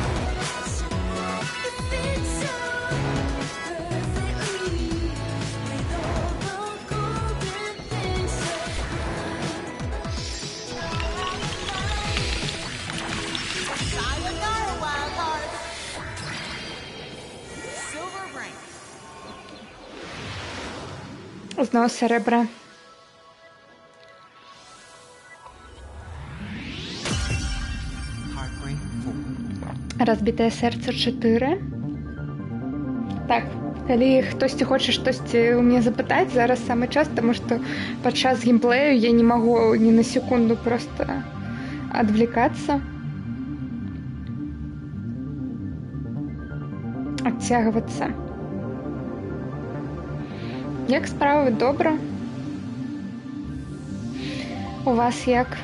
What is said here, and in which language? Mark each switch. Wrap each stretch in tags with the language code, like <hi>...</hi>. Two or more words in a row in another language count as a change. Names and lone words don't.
<en>It fits so perfectly with all the golden things. Sayonara, wild hearts. Silver rank.</en> <uk>Знову серебра.</uk> <en>Heartbreak 4.</en> <uk>Розбите серце 4.</uk> <be>Так, калі хтосьці хоча штосьці у мяне запытаць, зараз самы час, таму што падчас геймплею я не магу ні на секунду просто адвлекацца. Адцягвацца. Як справы? Добра? У вас як?</be>